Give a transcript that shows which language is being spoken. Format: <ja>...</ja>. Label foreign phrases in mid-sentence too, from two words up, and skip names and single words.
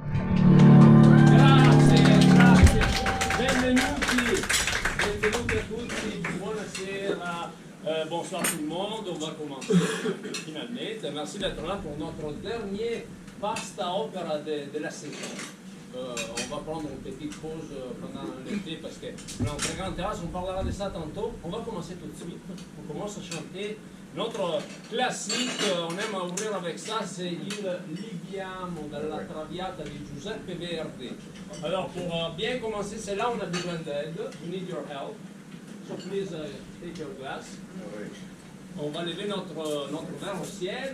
<it>Grazie, grazie. Benvenuti, benvenuti a tutti, buonasera,</it> <fr>bonsoir tout le monde. On va commencer finalement. Merci d'être là pour notre dernier Pasta Opera de la saison. On va prendre une petite pause pendant l'été parce que notre grande terrasse, on parlera de ça tantôt. On va commencer tout de suite. On commence à chanter notre classique, on aime à ouvrir avec ça, c'est</fr> <it>il Liviamo dalla Traviata di Giuseppe Verdi.</it> <fr>Alors pour bien commencer, c'est là où on a besoin d'aide.</fr> <en>We need your help. So please take your glass.</en> <fr>On va lever notre verre au ciel.</fr>